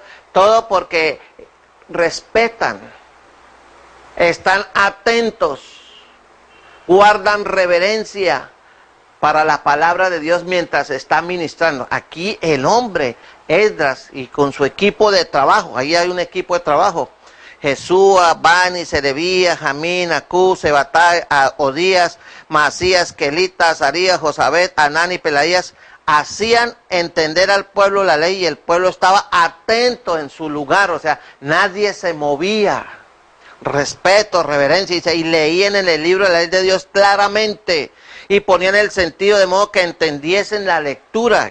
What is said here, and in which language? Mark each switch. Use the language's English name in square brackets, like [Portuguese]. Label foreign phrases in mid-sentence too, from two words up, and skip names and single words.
[Spanish] Todo porque respetan, están atentos, guardan reverencia para la palabra de Dios mientras está ministrando. Aquí el hombre, Esdras, y con su equipo de trabajo, ahí hay un equipo de trabajo, Jesúa, Bani, Serebías, Jamín, Acú, Sebatai, Odías, Masías, Kelita, Azarías, Josabet, Anán y Pelaías, hacían entender al pueblo la ley y el pueblo estaba atento en su lugar, o sea, nadie se movía. Respeto, reverencia, y leían en el libro de la ley de Dios claramente y ponían el sentido de modo que entendiesen la lectura.